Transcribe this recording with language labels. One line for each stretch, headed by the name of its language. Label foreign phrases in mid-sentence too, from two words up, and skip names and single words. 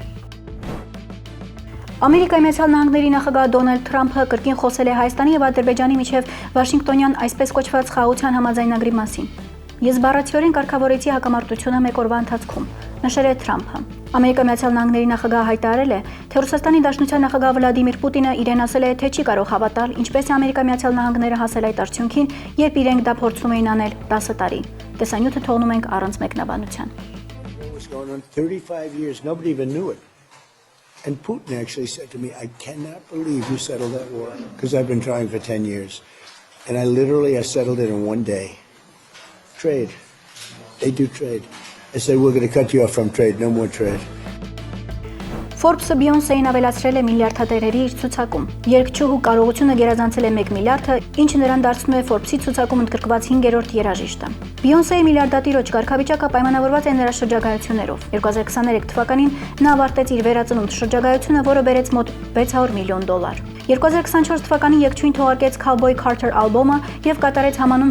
Armenian: Ամերիկայի Միացյալ Նահանգների նախագահ Դոնալդ Թրամփը կրկին խոսել է Հայաստանի եւ Ադրբեջանի միջև Վաշինգտոնյան այսպես կոչված խաղաղության համաձայնագրի մասին։ Ես բառացիորեն կարգավորեցի հակամարտությունը մեկ օրվա ընթացքում, նշել է Թրամփը։ Ամերիկայի Միացյալ Նահանգների նախագահը հայտարարել է, թե Ռուսաստանի Դաշնության նախագահ Վլադիմիր Պուտինը իրեն ասել է, թե չի կարող հավատալ, ինչպես է Ամերիկայի Միացյալ Նահանգները հասել այդ արդյունքին, երբ իրենք դա փորձում էին անել 10 տարի։ Տեսանյութը թողնում ենք առանց մեկնաբանության։
English: And Putin actually said to me, I cannot believe you settled that war, because I've been trying for 10 years. And I settled it in one day. Trade. They do trade. I said, we're going to cut you off from trade. No more trade.
Armenian: Forbes-ը Beyoncé-ին ավելացրել է միլիարդատերերի իր ցուցակում։ Երգչուհու կարողությունը գերազանցել է 1 միլիարդը, ինչը նրան դարձնում է Forbes-ի ցուցակում ընդգրկված 5-րդ երաժիշտը։ Beyoncé-ի միլիարդատիրոջ կարգավիճակը պայմանավորված է նրա շրջագայություններով։ 2023 թվականին նա ավարտեց իր վերածնունդ շրջագայությունը, որը բերեց մոտ $600 միլիոն։ 2024 թվականին երգչուհին թողարկեց Cowboy Carter ալբոմը եւ կատարեց համանուն